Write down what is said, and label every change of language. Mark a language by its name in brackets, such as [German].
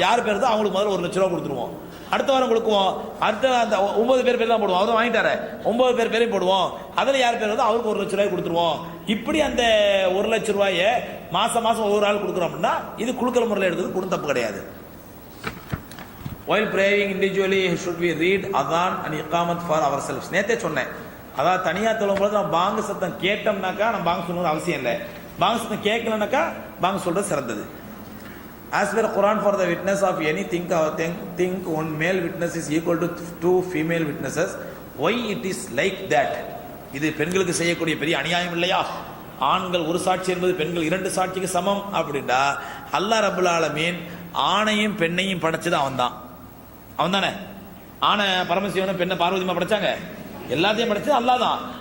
[Tamil] யார் பேர் தான் அவங்களுக்கு முதல்ல 1 லட்ச ரூபா கொடுத்துருவோம். அடுத்த வாரம் கொடுக்குவோம். அடுத்த அந்த 9 பேர் தான் போடுவோம். அவரும் வாங்கிட்டாரு, 9 பேரையும் போடுவோம். அதுல யார் பேர் வந்து அவருக்கு 1 லட்ச ரூபாய் கொடுத்துருவோம். இப்படி அந்த 1 லட்ச ரூபாயை மாசம் மாசம் ஒவ்வொரு ஆள் கொடுக்குறோம் அப்படின்னா இது குழுக்கள் முறையில் எடுக்கிறது கூட தப்பு கிடையாது. [English] While praying individually should we read adhan and iqamat for ourselves? [Tamil] நேத்தே சொன்னேன். அதாவது தனியா தொழும்போது நம்ம பாங்கு சத்தம் கேட்டோம்னாக்கா நம்ம பாங்கு சொல்லணும்னு அவசியம் இல்லை. பாங்கு சத்தம் கேட்கலனாக்கா பாங்கு சொல்றது சிறந்தது. [English] As per Quran, for the witness of any think one male witness is equal to 2 female witnesses. Why it is like that? [Tamil] இது பெண்களுக்கு செய்யக்கூடிய பெரிய அநியாயம் இல்லையா? ஆண்கள் ஒரு சாட்சி என்பது பெண்கள் 2 சாட்சிக்கு சமம் அப்படின்னா அல்லாஹ் ரப்பல் ஆலமீன் ஆணையும் பெண்ணையும் படைச்சது அவன்தான். அவன் தானே ஆணை பரமசிவனும் பெண்ணை பார்வதிமா படைச்சாங்க. எல்லாத்தையும் படைச்சது அல்லாஹ் தான்.